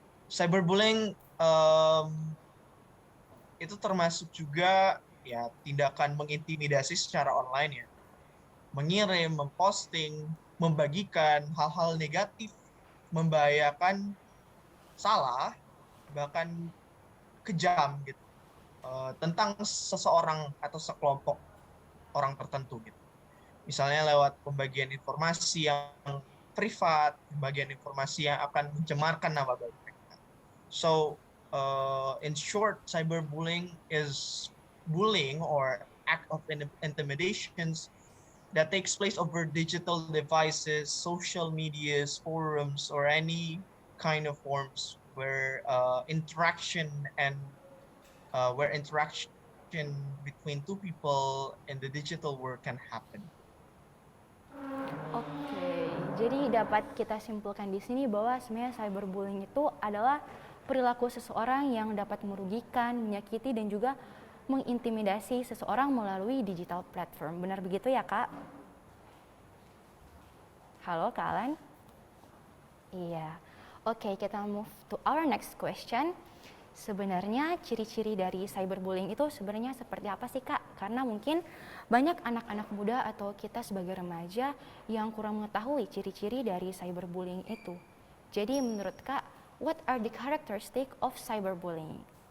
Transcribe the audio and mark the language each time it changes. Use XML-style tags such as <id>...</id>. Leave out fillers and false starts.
<id>Cyberbullying itu termasuk juga ya tindakan mengintimidasi secara online ya, mengirim, memposting, membagikan hal-hal negatif, membahayakan, salah, bahkan kejam gitu, tentang seseorang atau sekelompok orang tertentu gitu. Misalnya lewat pembagian informasi yang privat, pembagian informasi yang akan mencemarkan nama baik mereka.</id> <en>So, in short, cyberbullying is bullying or act of intimidations that takes place over digital devices, social medias, forums, or any kind of forms where interaction and where interaction between two people in the digital world can happen.</en> <id>Oke, jadi dapat kita simpulkan di sini bahwa sebenarnya cyberbullying itu adalah perilaku seseorang yang dapat merugikan, menyakiti, dan juga mengintimidasi seseorang melalui digital platform. Benar begitu ya, Kak? Halo, Kak Alan? Iya.</id> <en>Oke, kita move to our next question.</en> <id>Sebenarnya ciri-ciri dari cyberbullying itu sebenarnya seperti apa sih, Kak? Karena mungkin banyak anak-anak muda atau kita sebagai remaja yang kurang mengetahui ciri-ciri dari cyberbullying itu. Jadi menurut Kak,</id> <en>what are the characteristic of cyberbullying?</en>